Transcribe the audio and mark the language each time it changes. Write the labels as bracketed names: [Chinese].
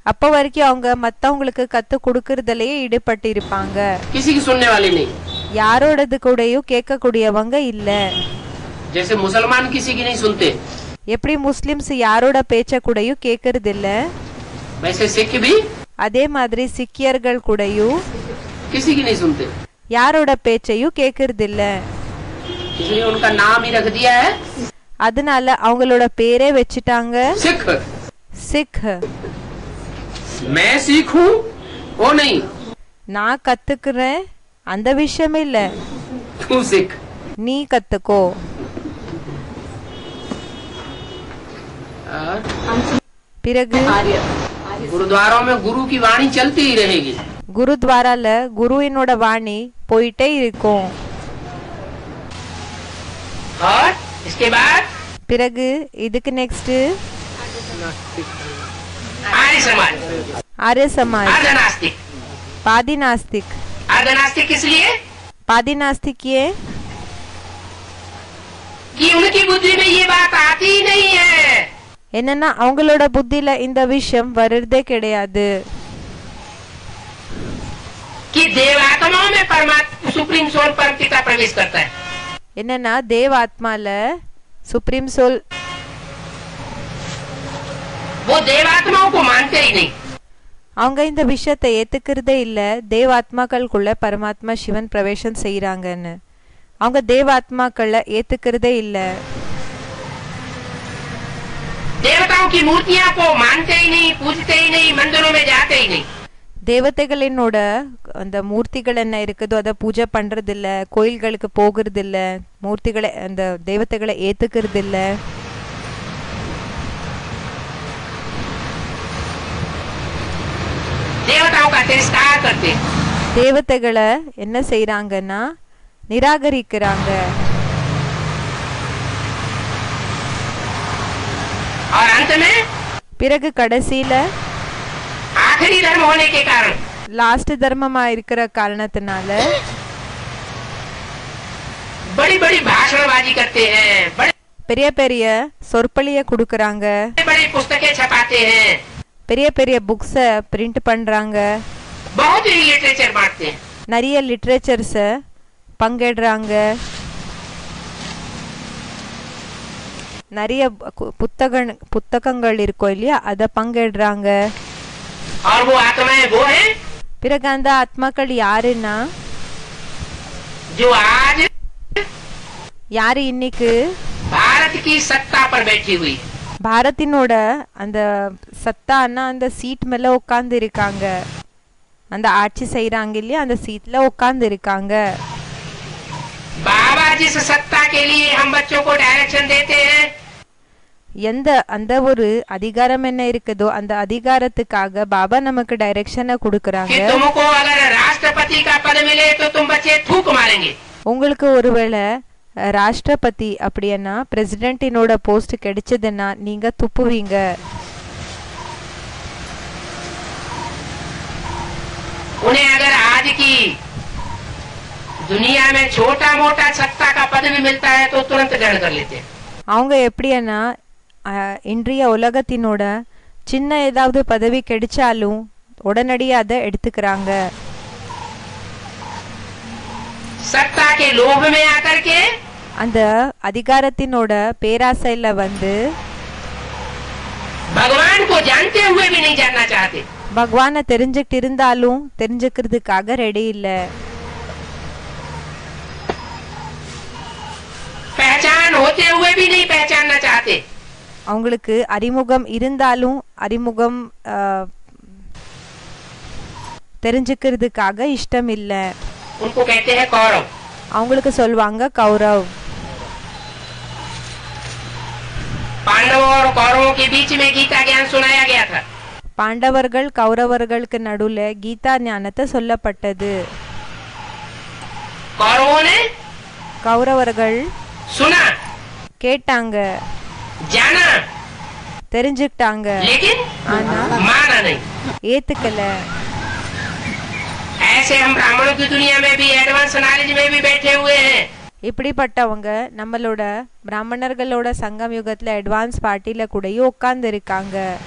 [Tamil] அப்ப வரைக்கும் அவங்க மத்தவங்களுக்கு கத்து கொடுக்கறதுலயே ஈடுபட்டு இருப்பாங்க. [Hindi] किसी की सुनने वाले नहीं। [Tamil] யாரோடது கூடயும் கேட்க கூடியவங்க இல்ல. [Hindi] जैसे मुसलमान किसी की नहीं सुनते, [Tamil] எப்படி முஸ்லிம்ஸ் யாரோட பேச்ச கூடயும் கேட்கறது இல்ல, [Hindi] वैसे सिख भी [Tamil] அதே மாதிரி சிக்கியர்கள் கூடயும் [Hindi] किसी की नहीं सुनते, [Tamil] யாரோட பேச்சையும் கேட்கறது இல்ல. [Hindi] इसलिए उनका नाम ही रख दिया है [Tamil] அதனால அவங்களோட பேரே வச்சுட்டாங்க [Hindi] सिख। [Tamil] சிக். [Hindi] मैं सिख हूँ वो नहीं, [Tamil] நான் கத்துக்கிறேன் அந்த விஷயம் இல்ல, [Hindi] तू सिख। [Tamil] நீ கத்துக்கோ. பிறகு [Hindi] गुरुद्वारों में गुरु की वाणी चलती ही रहेगी। [Tamil] குருத்வாரால குருவினோட வாணி போயிட்டே இருக்கும். [Hindi] और इसके बाद [Tamil] பிறகு இதுக்கு நெக்ஸ்ட் [Hindi] आर्य समाज, आर्य समाज, अर्धनास्तिक। [Tamil] पादी नास्तिक। [Hindi] अर्धनास्तिक किस लिए? [Tamil] पादी नास्तिक ये [Hindi] कि उनकी बुद्धि में ये बात आती ही नहीं है [Tamil] என்னன்னா அவங்களோட புத்தியில இந்த விஷயம் வருதே கிடையாது [Hindi] कि देवात्माओं में परमात्मा सुप्रीम सोल परम पिता प्रवेश करता है। [Tamil] என்னன்னா தேவ ஆத்மால சுப்ரீம் சோல் [Hindi] वो देवात्माओं को मानते ही नहीं। [Tamil] அவங்க இந்த விஷயத்தை ஏத்துக்கிறதே இல்ல தேவாத்மாக்களுக்குள்ள பரமாத்மா சிவன் பிரவேசம் செய்யறாங்கன்னு அவங்க தேவாத்மாக்களை ஏத்துக்கிறதே இல்ல [Hindi] देवताओं की मूर्तियां को मानते ही नहीं, पूजते ही नहीं, मंदिरों में जाते ही नहीं। [Tamil] தேவதைகளினோட அந்த மூர்த்திகள் என்ன இருக்குதோ அதை பூஜை பண்றது இல்ல கோயில்களுக்கு போகிறது இல்ல மூர்த்திகளை அந்த தேவதைகளை ஏத்துக்கிறது இல்ல [Hindi] देवताओं का तिरस्कार करते हैं। [Tamil] தேவதைகளை என்ன செய்யறாங்கன்னா நிராகரிக்கிறாங்க [Hindi] और अंत में [Tamil] பிறகு கடைசியில [Hindi] आखिरी धर्म होने के कारण [Tamil] லாஸ்ட் தர்மமா இருக்கிற காரணத்தினால [Hindi] बड़ी बड़ी भाषणबाजी करते हैं, बड़े [Tamil] பெரிய பெரிய சொற்பொழிய கொடுக்கறாங்க [Hindi] बड़ी पुस्तकें छपाते हैं, [Tamil] பெரிய பெரிய புக்ஸ பிரிண்ட் பண்றாங்க [Hindi] बहुत ही लिटरेचर बांटते हैं। [Tamil] நிறைய லிட்ரேச்சர்ஸ பங்கேடுறாங்க நிறைய புத்தகங்கள் இருக்கும் இல்லையா அத பங்கேடுறாங்க [Hindi] और वो आत्माएं वो हैं [Tamil] பிறகு அந்த ஆத்மாக்கள் யாருன்னா [Hindi] जो आज [Tamil] யாரு இன்னைக்கு [Hindi] भारत की सत्ता पर बैठी हुई है। [Tamil] பாரத்தினோட அந்த சத்தான்னா அந்த சீட் மேல உட்கார்ந்து இருக்காங்க அந்த ஆட்சி செய்யறாங்க இல்லையா அந்த சீட்ல உட்கார்ந்து இருக்காங்க [Hindi] बाबा जिस सत्ता के लिए हम बच्चों को डायरेक्शन देते हैं [Tamil] எந்த அந்த ஒரு அதிகாரம் என்ன இருக்குதோ அந்த அதிகாரத்துக்காக பாபா நமக்கு டைரக்ஷனை [Hindi] कि [Tamil] கொடுக்கறாங்க [Hindi] तुमको अगर राष्ट्रपति का पद मिले तो तुम बच्चे थूक मारेंगे। [Tamil] உங்களுக்கு ஒருவேளை ராஷ்டிரபதி அப்படின்னா பிரசிடென்ட்டினோட போஸ்ட் கிடைச்சதுன்னா நீங்க துப்புவீங்க [Hindi] उन्हें अगर आज की दुनिया में छोटा मोटा सत्ता का पद भी मिलता है तो तुरंत ग्रहण कर लेते हैं। [Tamil] அவங்க எப்படின்னா இன்றைய உலகத்தினோட சின்ன ஏதாவது பதவி கிடைச்சாலும் உடனடியா அதை எடுத்துக்கிறாங்க [Hindi] सत्ता के लोभ में आकर के [Tamil] அந்த அதிகாரத்தினோட பேராசையில வந்து [Hindi] भगवान को जानते हुए भी नहीं जानना चाहते। [Tamil] பகவானை தெரிஞ்சுக்கிட்டு இருந்தாலும் தெரிஞ்சுக்கிறதுக்காக ரெடி இல்ல [Hindi] पहचान होते हुए भी नहीं पहचानना चाहते। [Tamil] அவங்களுக்கு அறிமுகம் இருந்தாலும் அறிமுகம் தெரிஞ்சுக்கிறதுக்காக இஷ்டம் இல்ல [Hindi] उनको कहते हैं कौरव। [Tamil] அவங்களுக்கு சொல்வாங்க கௌரவ் [Hindi] पांडवों और कौरवों के बीच में गीता ज्ञान सुनाया गया था। [Tamil] பாண்டவர்கள் கௌரவர்களுக்கு நடுவுல கீதா ஞானத்தை சொல்லப்பட்டது [Hindi] कौरवों ने [Tamil] கௌரவர்கள் [Hindi] सुना, [Tamil] கேட்டாங்க [Hindi] जाना, [Tamil] தெரிஞ்சுக்கிட்டாங்க [Hindi] लेकिन [Tamil] ஆனா [Hindi] माना नहीं। [Tamil] ஏத்துக்கல [Hindi] ऐसे हम ब्राह्मणों की दुनिया में भी एडवांस नॉलेज में भी बैठे हुए हैं। [Tamil] இப்படிப்பட்டவங்க நம்மளோட பிராமணர்களோட சங்கம் யுகத்துல அட்வான்ஸ் பார்ட்டில கூடயும் உட்கார்ந்து இருக்காங்க